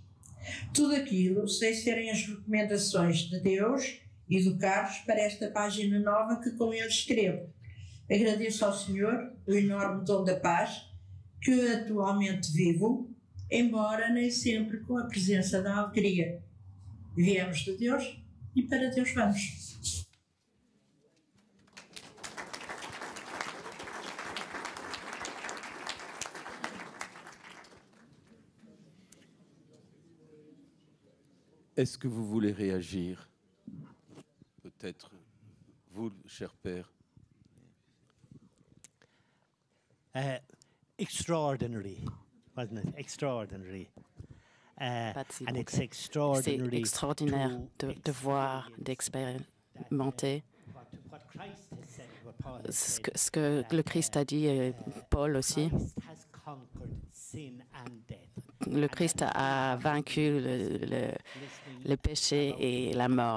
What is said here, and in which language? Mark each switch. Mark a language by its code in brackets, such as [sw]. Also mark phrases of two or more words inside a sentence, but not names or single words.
[pt] Tudo aquilo sem serem as recomendações de Deus e do Carlos para esta página nova que com ele escrevo. Agradeço ao Senhor o enorme dom da paz que atualmente vivo, embora nem sempre com a presença da alegria. Viemos de Deus e para Deus vamos. [fr] Est-ce que vous voulez réagir? Peut-être vous, cher père. [en] Extraordinary, wasn't it? Extraordinary. [fr] C'est extraordinaire de voir, d'expérimenter ce que le Christ a dit, et Paul aussi. Le Christ a vaincu le péché et la mort.